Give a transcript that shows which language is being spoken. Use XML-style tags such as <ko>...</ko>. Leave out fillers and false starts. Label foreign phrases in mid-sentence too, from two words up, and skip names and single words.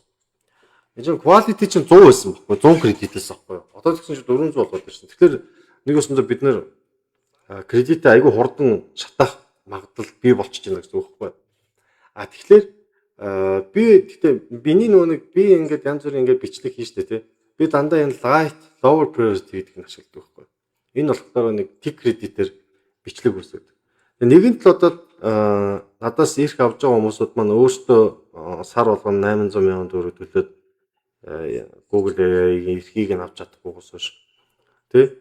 <mn>Энэ чинь quality чинь 100 байсан байхгүй 100 кредитээс байхгүй. Одоо тэгсэн чинь 400 болоод ирсэн. Тэгэхээр нэг өсөндөө бид нэр кредитээ айгүй хурдан шатах магадлал бий болчихж байна гэсэн үг байхгүй. Тэгэхээр би гэхдээ биний нэг би ингээд янз бүрийн ингээд бичлэг хийжтэй тий. Би дандаа энэ</mn> <en>light lower priority</en> <mn>гэдгийг ашигладаг байхгүй. Энэ болохоор нэг tick кредитээр бичлэг үүсгэдэг. Нэгэнт л одоо надаас ирэх авч байгаа хүмүүсүүд маань өөрсдөө сар болгоно 800,000 төгрөг төлөөд Google AI-ийн эрхийг нь авч чадахгүйгээс биш. Тэ?</mn>